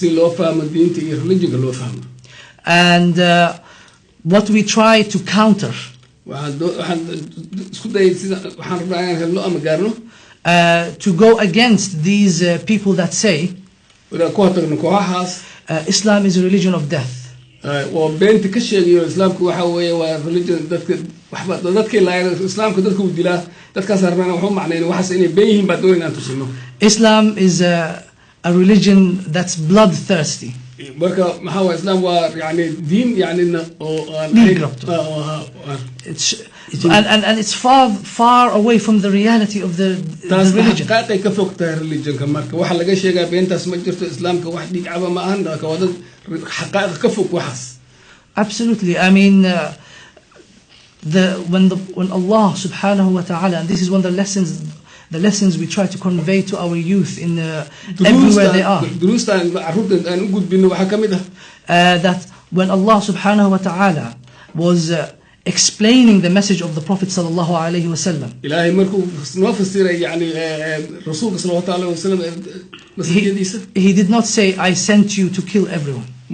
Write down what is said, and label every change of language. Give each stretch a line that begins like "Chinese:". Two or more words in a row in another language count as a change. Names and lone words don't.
English: And what we try to counter to go against these people that say Islam is a religion of death. Islam is a religion that's bloodthirsty.
Somali: marka maxaa waa islaam waa yani diin yani
English: and it's far away from the reality of the religion.
Somali: taasay ka fog tahay religionka marka waxa laga sheegaa beentaas ma jirto islaamka wax dhig caba ma ahan ka wada xaqaa'iq ka fog waxaas.
English: Absolutely. I mean when Allah
Arabic: سبحانه وتعالى,
English: and this is one of the lessons we try to convey to our youth in everywhere they are, that when Allah
Arabic: سبحانه وتعالى
English: was explaining the message of the Prophet
Arabic: صلى الله عليه وسلم,
English: he did not say, I sent you to kill everyone.